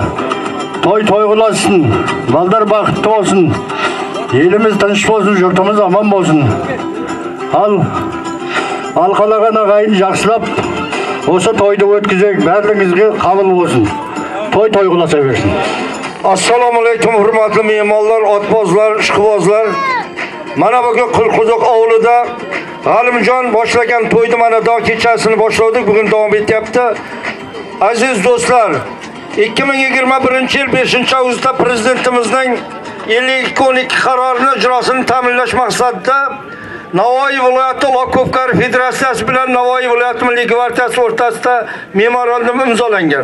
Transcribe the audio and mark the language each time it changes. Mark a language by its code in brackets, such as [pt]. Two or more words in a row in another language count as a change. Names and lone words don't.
[kk] Той қыласын, балдар бақытты болсын, еліміз тыныш болсын, жұртымыз аман болсын. Ал қалаған ағайын жақсылап осы тойды өткізек, бәріңізге қабыл болсын. Той қыласа берсін. [uz] Assalamualaikum hurmatli mehmonlar, otbozlar, ishqibozlar. Mana bugun Qulquduq ovulida G'alimjon boshlagan to'yni mana do kechasini boshladik, bugun davom etyapti. Aziz do'stlar, 2021-yil 5-avgustda prezidentimizning 52-12 qarorini ijrosini ta'minlash maqsadida Navoiy viloyati Ko'pkari federatsiyasi bilan Navoiy viloyati milliy gvardiyasi o'rtasida memorandum imzolangan.